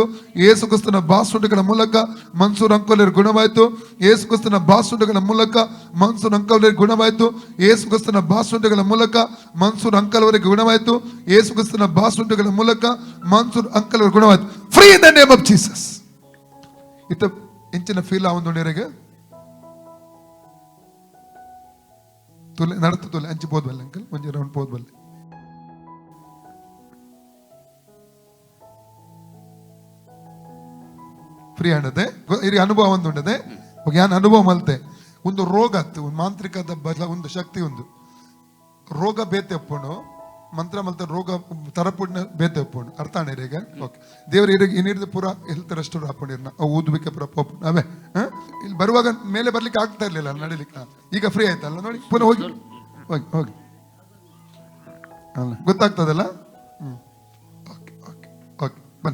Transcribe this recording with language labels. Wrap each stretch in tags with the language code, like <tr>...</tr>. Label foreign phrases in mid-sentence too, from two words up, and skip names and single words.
<kn>ಯೇಸು ಕ್ರಿಸ್ತನ ಬಾಸುಂಡೆಗಳ ಮೂಲಕ ಮನ್ಸೂರ್ ಅಂಕಲ್ ಅವರಿಗೆ ಗುಣವಾಯಿತು. ಯೇಸು ಕ್ರಿಸ್ತನ ಬಾಸುಂಡೆಗಳ ಮೂಲಕ ಮನ್ಸೂರ್ ಅಂಕಲ್ ಅವರಿಗೆ ಗುಣವಾಯಿತು. ಯೇಸು ಕ್ರಿಸ್ತನ ಬಾಸುಂಡೆಗಳ ಮೂಲಕ ಮನ್ಸೂರ್ ಅಂಕಲ್ ಅವರಿಗೆ ಗುಣವಾಯಿತು. ಯೇಸು ಕ್ರಿಸ್ತನ ಬಾಸುಂಡೆಗಳ ಮೂಲಕ ಮನ್ಸೂರ್ ಅಂಕಲ್ ಅವರಿಗೆ ಗುಣವಾಯಿತು.</kn> <en>Free in the name of Jesus.</en> <tcy>ಇತ್ತ ಇಂಚಿನ ಫೀಲ್ ಆವೊಂದುಂಡೆರಿಗೆ ನಡತುಲೆ ಅಂಚಿ ಪೋದ್ಬಲ್ಲೆ ಅಂಕಲ್ ಒಂಜಿ ರೌಂಡ್ ಪೋದ್ಬಲ್ಲೆ. ಫ್ರೀ ಆಂಡದೆ ಇರಿ ಅನುಭವ ಒಂದು ಉಂಡದೆ. ಯಾನ್ ಅನುಭವ ಮಲ್ತೆ ಒಂದು ರೋಗ ಆಯ್ತು, ಒಂದು ಮಾಂತ್ರಿಕದ ಬಲ ಒಂದು ಶಕ್ತಿ, ಒಂದು ರೋಗ ಬೇತೆ ಒಪ್ಪುಂಡು ಮಂತ್ರ ಮಲ್ತ ರೋಗ ತರಪುಡ್ನ ಬೇತೆ ಒಪ್ಪುಂಡು. ಅರ್ಥ ಆಣೆ ಈಗ ಓಕೆ. ದೇವ್ರ ಇರಿಗೆ ಇನ್ನಿಡ್ದು ಪೂರ</tcy> <en>health restore</en> <tcy>ಹಾಕೊಂಡಿರ್ನ ಊದುವಿಕೆ ಪೂರ ಪೋಪುಂಡು.</tcy> <kn>ಅವೇ ಇಲ್ಲಿ ಬರುವಾಗ ಮೇಲೆ ಬರ್ಲಿಕ್ಕೆ ಆಗ್ತಾ ಇರ್ಲಿಲ್ಲ, ನಡಿಲಿಕ್ಕೆ. ಈಗ ಫ್ರೀ ಆಯ್ತಲ್ಲ ನೋಡಿ, ಪುನಃ ಹೋಗಿ ಅಲ್ಲ ಗೊತ್ತಾಗ್ತದಲ್ಲ.</kn> <en>OK OK OK.</en>